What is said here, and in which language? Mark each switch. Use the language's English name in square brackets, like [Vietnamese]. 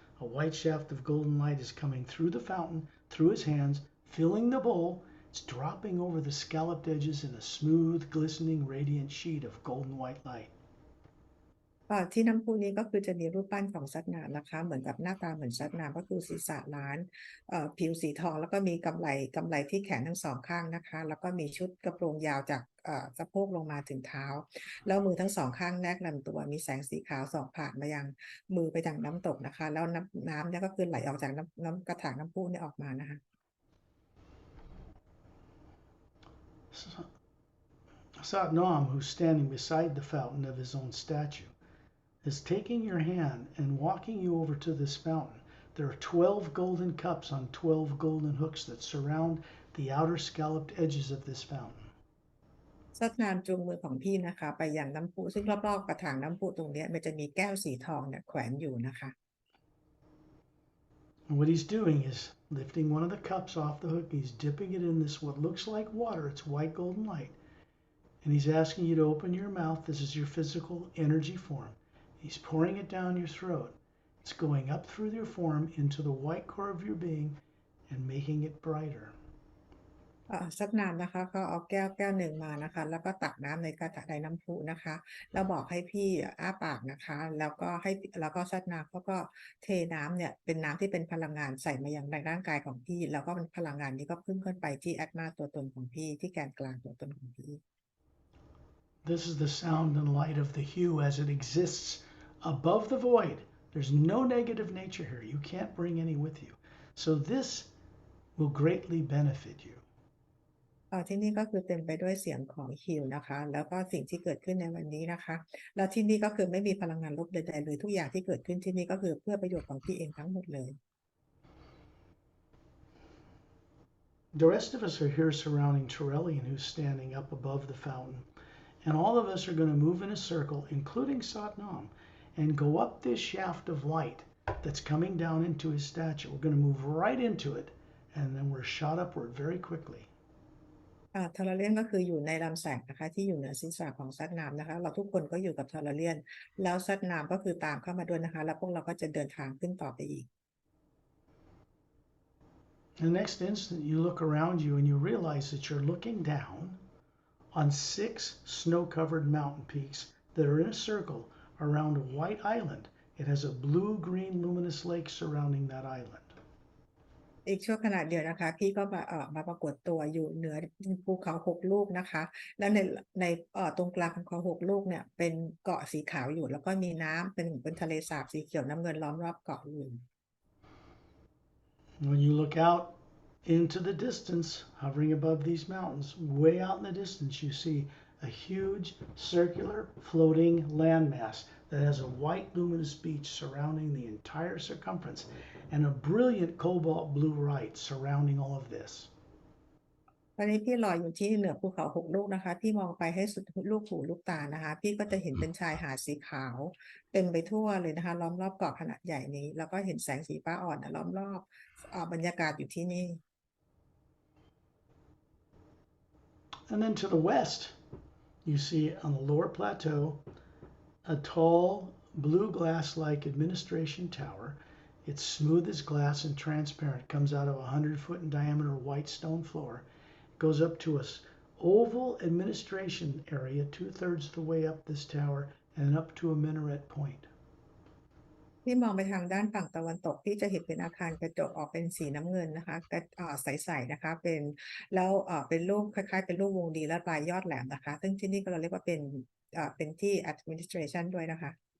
[English] A white shaft of golden light is coming through the fountain, through his hands, filling the bowl. It's dropping over the scalloped edges in a smooth, glistening, radiant sheet of golden white light. [Thai] ที่น้ำพุนี้ก็คือจะมีรูปปั้นของสัตว์น้ำนะคะเหมือนกับหน้าตาเหมือนสัตว์น้ำก็คือศีรษะล้านผิวสีทองแล้วก็มีกำไลที่แขนทั้งสองข้างนะคะแล้วก็มีชุดกระโปรงยาวจากสะโพกลงมาถึงเท้าแล้วมือทั้งสองข้างแนบลำตัวมีแสงสีขาวส่องผ่านมายังมือไปทางน้ำตกนะคะแล้วน้ำเนี่ยก็คือไหลออกจากน้ำกระถางน้ำพุเนี่ยออกมานะคะ [English] Sat Nam, who's standing beside the fountain of his own statue, is taking your hand and walking you over to this fountain. There are 12 golden cups on 12 golden hooks that surround the outer scalloped edges of this fountain. [Thai] สัตว์น้ำจูงมือของพี่นะคะไปยังน้ำพุซึ่งรอบๆกระถางน้ำพุตรงนี้มันจะมีแก้วสีทองเนี่ยแขวนอยู่นะคะ [English] And what he's doing is lifting one of the cups off the hook. He's dipping it in this what looks like water. It's white golden light. And he's asking you to open your mouth. This is your physical energy form. He's pouring it down your throat. It's going up through your form into the white core of your being and making it brighter. [Thai] สักน้ำนะคะก็เอาแก้วหนึ่งมานะคะแล้วก็ตักน้ำในกระถางในน้ำพุนะคะแล้วบอกให้พี่อ้าปากนะคะแล้วก็สักน้ำก็เทน้ำเนี่ยเป็นน้ำที่เป็นพลังงานใส่มายังในร่างกายของพี่แล้วก็เป็นพลังงานนี้ก็พุ่งขึ้นไปที่แอตมาตัวตนของพี่ที่แกนกลางตัวตนของพี่ [English] This is the sound and light of the hue as it exists above the void. There's no negative nature here. You can't bring any with you. So this will greatly benefit you. [Thai] ที่นี่ก็คือเต็มไปด้วยเสียงของฮิลนะคะแล้วก็สิ่งที่เกิดขึ้นในวันนี้นะคะแล้วที่นี่ก็คือไม่มีพลังงานลบใดๆเลยทุกอย่างที่เกิดขึ้นที่นี่ก็คือเพื่อประโยชน์ของพี่เองทั้งหมดเลย [English] The rest of us are here surrounding Torellian, who's standing up above the fountain. And all of us are going to move in a circle, including Satnam, and go up this shaft of light that's coming down into his statue. We're going to move right into it, and then we're shot upward very quickly. [Thai] ทอร์เรียนก็คืออยู่ในลำแสงนะคะที่อยู่เหนือศีรษะของซัดน้ำนะคะเราทุกคนก็อยู่กับทอร์เรียนแล้วซัดน้ำก็คือตามเข้ามาด้วยนะคะแล้วพวกเราก็จะเดินทางขึ้นต่อไปอีก [English] The next instant, you look around you and you realize that you're looking down on 6 snow-covered mountain peaks that are in a circle around a white island. It has a blue-green luminous lake surrounding that island. [Thai] อีกช่วงขณะเดียวนะคะพี่ก็มาปรากฏตัวอยู่เหนือภูเขา6ลูกนะคะแล้วในตรงกลางของเขา6ลูกเนี่ยเป็นเกาะสีขาวอยู่แล้วก็มีน้ำเป็นทะเลสาบสีเขียวน้ำเงินล้อมรอบเกาะอยู่ [English] When you look out into the distance, hovering above these mountains, way out in the distance, you see a huge circular floating landmass that has a white luminous beach surrounding the entire circumference and a brilliant cobalt blue light surrounding all of this. [Thai] ตอนนี้พี่ลอยอยู่ที่เหนือภูเขา6ลูกนะคะพี่มองไปให้สุดลูกหูลูกตานะคะพี่ก็จะเห็นเป็นชายหาดสีขาวเต็มไปทั่วเลยนะคะล้อมรอบเกาะขนาดใหญ่นี้แล้วก็เห็นแสงสีฟ้าอ่อนล้อมรอบบรรยากาศอยู่ที่นี่ [English] And then to the west, you see on the lower plateau a tall blue glass-like administration tower. It's smooth as glass and transparent. Comes out of a 100-foot in diameter white stone floor. Goes up to a oval administration area 2/3 of the way up this tower and up to a minaret point. [Thai] ที่มองไปทางด้านฝั่งตะวันตกที่จะเห็นเป็นอาคารกระจกออกเป็นสีน้ำเงินนะคะใสๆนะคะแล้วเป็นรูปคล้ายๆเป็นรูปวงรีและปลายยอดแหลมนะคะซึ่งที่นี่ก็เราเรียกว่าเป็นที่ administration ด้วยนะคะ